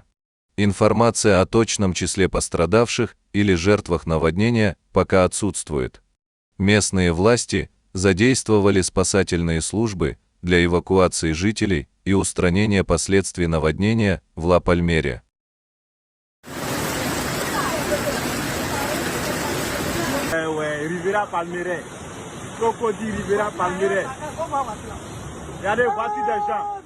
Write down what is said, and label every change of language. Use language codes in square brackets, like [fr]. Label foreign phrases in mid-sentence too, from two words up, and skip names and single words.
[ru] Информация о точном числе пострадавших или жертвах наводнения пока отсутствует. Местные власти задействовали спасательные службы для эвакуации жителей и устранения последствий наводнения в Ла-Пальмере. [fr] Riviera Palmeraie, Crocodile Riviera Palmeraie. Regardez, voici des gens.